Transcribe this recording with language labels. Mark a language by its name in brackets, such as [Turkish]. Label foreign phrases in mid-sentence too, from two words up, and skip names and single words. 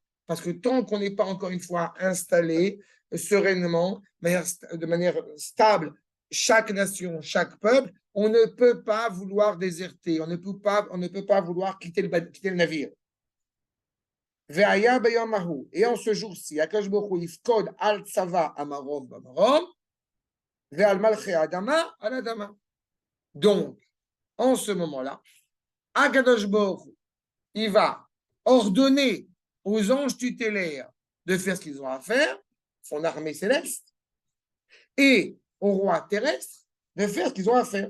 [French] Parce que tant qu'on n'est pas encore une fois installé sereinement, de manière stable, chaque nation, chaque peuple, on ne peut pas vouloir déserter, on ne peut pas vouloir quitter le navire. Et en ce jour-ci, [Hebrew] הקדוש ברוך הוא יפקוד על צבא המרום במרום ועל מלכי האדמה על האדמה. [French] Donc, en ce moment-là, Akadosh Baruch Hu, il va ordonner aux anges tutélaires de faire ce qu'ils ont à faire, son armée céleste, et aux rois terrestres de faire ce qu'ils ont à faire.